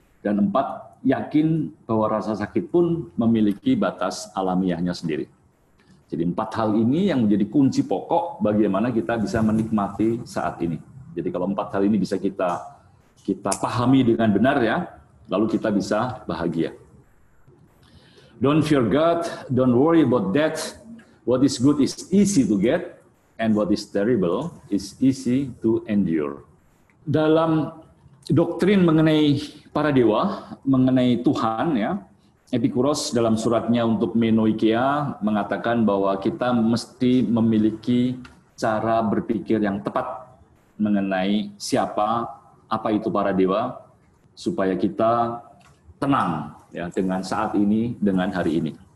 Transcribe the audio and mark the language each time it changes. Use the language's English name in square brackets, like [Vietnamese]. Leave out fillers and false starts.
[Indonesian] Dan 4, yakin bahwa rasa sakit pun memiliki batas alamiahnya sendiri. Jadi 4 hal ini yang menjadi kunci pokok bagaimana kita bisa menikmati saat ini. Jadi kalau 4 hal ini bisa kita pahami dengan benar ya, lalu kita bisa bahagia. [English] Don't fear God, don't worry about that. What is good is easy to get, and what is terrible is easy to endure. [Indonesian] Dalam doktrin mengenai para dewa, mengenai Tuhan, ya, Epikuros dalam suratnya untuk Menoikea mengatakan bahwa kita mesti memiliki cara berpikir yang tepat mengenai siapa, apa itu para dewa, supaya kita tenang ya dengan saat ini, dengan hari ini.